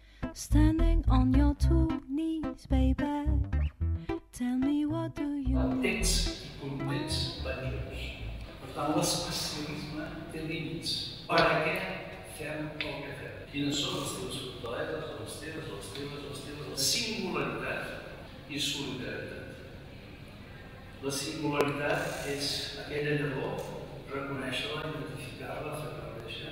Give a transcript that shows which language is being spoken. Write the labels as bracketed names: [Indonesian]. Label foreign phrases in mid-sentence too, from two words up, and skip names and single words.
[English] Standing on your two knees, baby. Tell me what do you need? [Catalan] Tens i contents banyos. Per tant, l'especialisme té límits. Per a què fem el que fem? Quines són les teves fortaleses, les teves? La singularitat i solidaritat. La singularitat és aquella llavor, reconèixer-la, identificar-la, fer-la créixer.